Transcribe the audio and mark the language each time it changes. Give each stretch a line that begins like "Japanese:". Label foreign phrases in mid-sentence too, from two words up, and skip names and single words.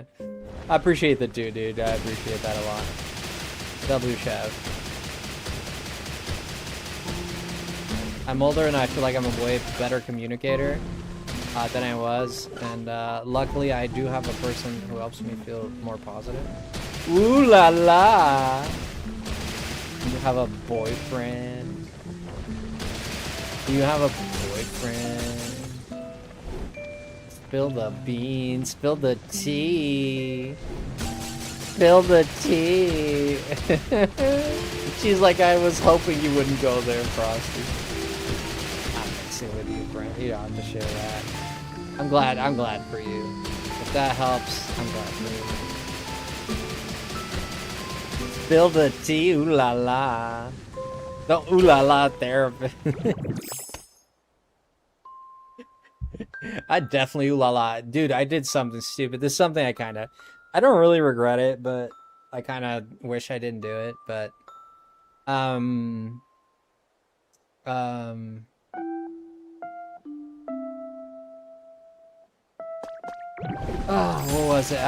English: I appreciate the 2, dude. I appreciate that a lot. W Chef. I'm older and I feel like I'm a way better communicator than I was. And luckily, I do have a person who helps me feel more positive. Ooh la la! You have a boyfriend? Do you have a boyfriend? Spill the beans, spill the tea. Spill the tea. She's like, I was hoping you wouldn't go there, Frosty. I'm mixing with you, friend. You don't have to share that. I'm glad for you. If that helps, I'm glad for you. Spill the tea, ooh la la. Don't ooh la la therapist. I definitely ooh la la. Dude, I did something stupid. This is something I don't really regret it, but I kind of wish I didn't do it, but oh, what was it?